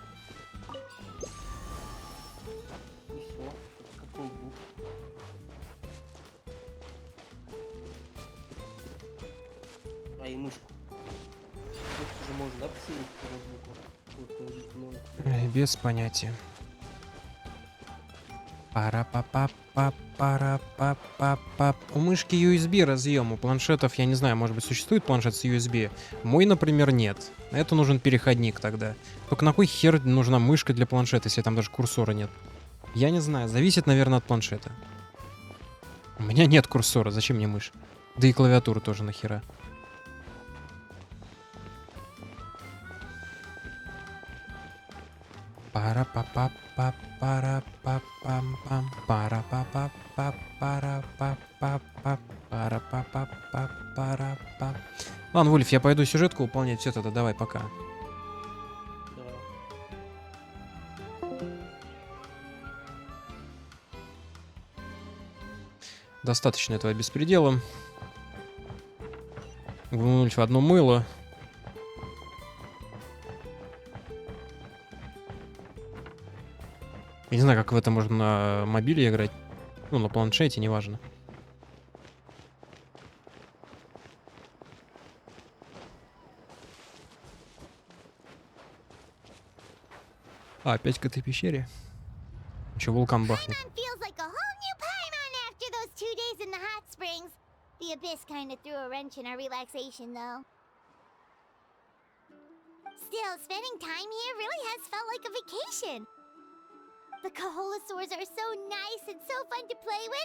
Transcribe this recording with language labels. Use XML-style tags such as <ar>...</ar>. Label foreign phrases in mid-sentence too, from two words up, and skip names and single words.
<ru>И все. Как ноутбук. А и мышку. Мышку же можно, да, посилить по ноутбуку? Вот, положить в ноут. Без понятия. Пара-па-па-па-пара-па-па-па. У мышки USB разъем, у планшетов, я не знаю, может быть, существует планшет с USB. Мой, например, нет. Это нужен переходник тогда. Только на кой хер нужна мышка для планшета, если там даже курсора нет? Я не знаю, зависит, наверное, от планшета. У меня нет курсора, зачем мне мышь? Да и клавиатура тоже нахера. Пара-па-па-па-пара-па-пам-пам. Пара-па-па-па-пара-па-па-па-пара-па-па. Ладно, Вульф, я пойду сюжетку выполнять. Все тогда, давай, пока. Давай. Достаточно этого беспредела. Вульф, одно мыло. Я не знаю, как в это можно на мобиле играть. Ну, на планшете, неважно. А, опять к этой пещере. Еще вулкан бахнет.</ru> <en>Paimon feels like a whole new Paimon after those 2 days in the hot springs. The abyss kind of threw a wrench in our relaxation, though. Still, spending time here really has felt like a vacation. The Kaholosaurs are so nice and so fun to play with.</en>